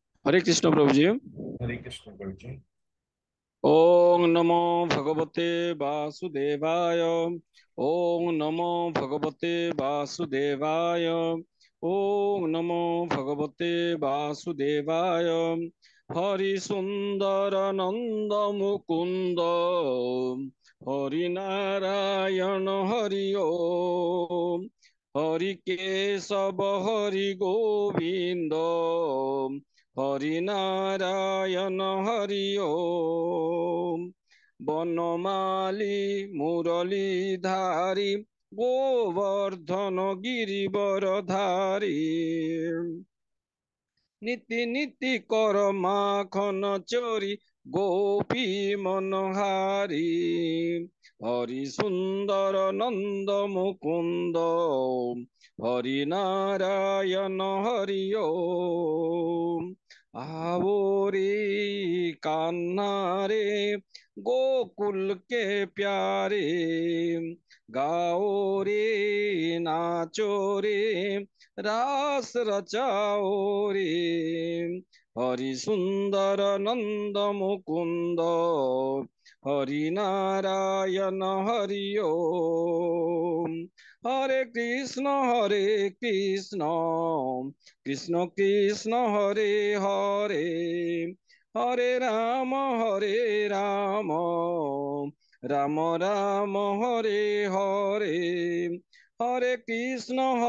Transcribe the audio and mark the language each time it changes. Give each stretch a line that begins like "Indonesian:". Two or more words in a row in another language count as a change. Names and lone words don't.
Hindi: हरे कृष्ण प्रभु जी। हरे कृष्ण प्रभु जी।
Sanskrit: ओम नमो भगवते वासुदेवाय। ओम नमो भगवते वासुदेवाय। ओम नमो भगवते वासुदेवाय।
Hindi: हरि सुंदर नंद मुकुंद हरि नारायण हरि ओम। हरि केशव हरि गोविंद हरि नारायण हरि ओम। बनमाली मुरलीधारी गोवर्धन गिरिवरधारी नीति नीति कर माखन चरी गोपी मनोहारी हरि सुंदर नंद मुकुंद हरि नारायण हरि ओम। आओ रे कान्हा रे गोकुल के प्यारे गाओ रे नाचो रे रास रचाओ रे हरि सुंदर नंद मुकुंद हरि नारायण हरि ओम।
Sanskrit: हरे कृष्ण कृष्ण कृष्ण हरे हरे हरे राम राम राम हरे हरे हरे कृष्ण